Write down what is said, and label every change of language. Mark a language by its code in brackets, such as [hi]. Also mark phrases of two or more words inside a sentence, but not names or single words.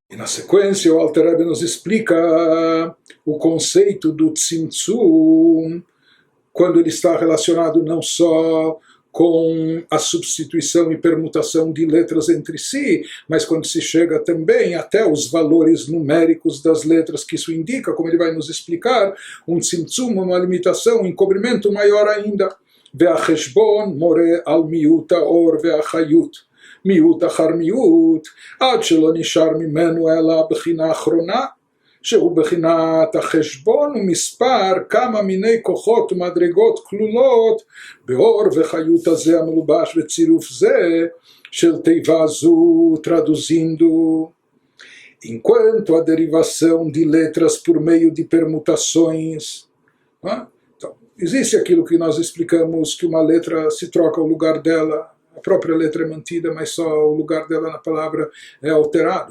[pt] sequência, o Alter Rebbe nos explica o conceito do Tzimtzum, quando ele está relacionado não só com a substituição e permutação de letras entre si, mas quando se chega também até os valores numéricos das letras, que isso indica, como ele vai nos explicar, um tzimtzum, uma limitação, um encobrimento maior ainda. [he] והחשבון מורה על מיעוט האור והחיות. מיעוט אחר מיעוט, עד שלא נשאר ממנו אלא בחינה אחרונה, שהוא בחינת החשבון ומספר כמה מיני כוחות ומדרגות כלולות באור וחיות הזה המלובש בצירוף זה של תיבה זו, [pt] traduzindo. Enquanto a derivação de letras por meio de permutações, então, existe aquilo que nós explicamos, que uma letra se troca o lugar dela, a própria letra é mantida, mas só o lugar dela na palavra é alterado.